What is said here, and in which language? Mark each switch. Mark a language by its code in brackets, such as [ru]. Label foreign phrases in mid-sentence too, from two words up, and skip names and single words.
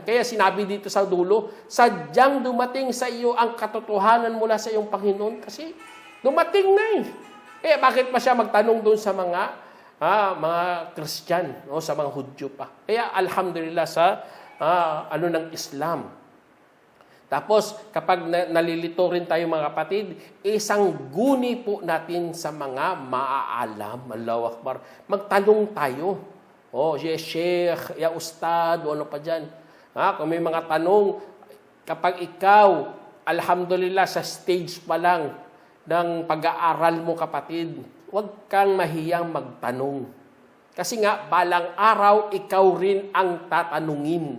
[tl] Kaya sinabi dito sa dulo, sadyang dumating sa iyo ang katotohanan mula sa iyong Panginoon kasi dumating na Kaya bakit pa siya magtanong doon sa mga [en] Christian [tl] o sa mga Hudyo pa. Kaya alhamdulillah sa ng Islam. Tapos kapag nalilito rin tayo mga kapatid, isang guni po natin sa mga maaalam. Allahu Akbar. Magtanong tayo. Ya Sheikh, ya Ustad, o ano pa dyan. Kung may mga tanong, kapag ikaw, alhamdulillah sa stage pa lang ng pag-aaral mo kapatid, huwag kang mahiyang magtanong. Kasi nga, balang araw, ikaw rin ang tatanungin.